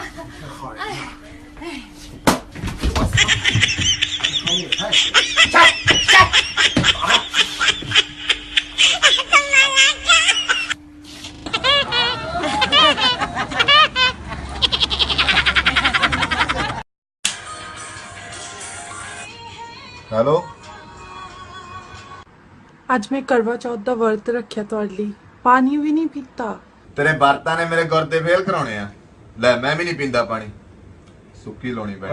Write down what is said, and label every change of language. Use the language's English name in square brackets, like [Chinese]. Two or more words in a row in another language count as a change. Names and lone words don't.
[Chinese] 哎，哎，我操！你也太行了！ [English] हेलो [Punjabi] ਅੱਜ ਮੈਂ ਕਰਵਾ ਚੌਥ ਦਾ ਵਰਤ ਰੱਖਿਆ ਤੁਹਾਡੇ ਲਈ ਪਾਣੀ ਵੀ ਨਹੀਂ ਪੀਤਾ ਤੇਰੇ ਵਰਤਾਂ ਨੇ ਮੇਰੇ ਗੁਰਦੇ ਫੇਲ ਕਰਾਉਣੇ ਆ ਲੈ ਮੈਂ ਵੀ ਨਹੀਂ ਪੀਂਦਾ ਪਾਣੀ ਸੁੱਕੀ ਲਾਣੀ ਪੈਣੀ